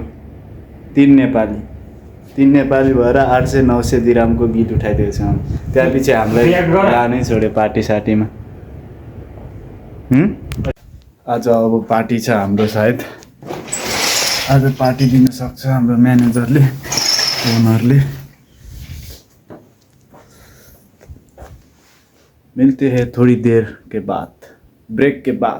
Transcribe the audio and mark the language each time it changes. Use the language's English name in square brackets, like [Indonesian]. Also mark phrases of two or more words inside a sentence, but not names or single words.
[Nepali] 3 नेपाली भएर 800-900 दिरामको बिल उठाइदिएको छ। त्यहाँपछि हामीलाई लानै छोड्यो पार्टी साटीमा। आज अब पार्टी छ हाम्रो। सायद आज पार्टी दिन सक्छ हाम्रो म्यानेजरले, ओनरले। [Hindi] मिलते हैं थोड़ी देर के बाद, ब्रेक के बाद।